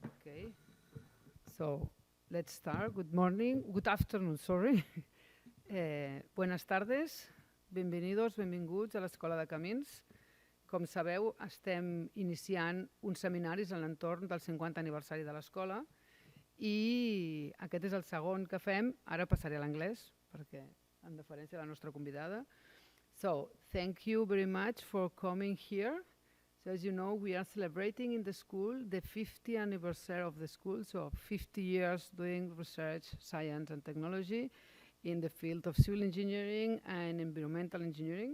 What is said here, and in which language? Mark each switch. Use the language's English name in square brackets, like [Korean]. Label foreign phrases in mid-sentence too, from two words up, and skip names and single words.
[English] Okay, so let's start. Good morning, good afternoon, sorry. [Spanish] Buenas tardes, [Catalan] benvinguts a l'Escola de Camins. Com sabeu, estem iniciant uns seminaris en l'entorn del 50 aniversari de l'escola i aquest és el segon que fem. Ara passaré a l'anglès, perquè en deferència a la nostra convidada. [English] So, thank you very much for coming here. So as you know, we are celebrating in the school the 50th anniversary of the school, so 50 years doing research, science and technology in the field of civil engineering and environmental engineering.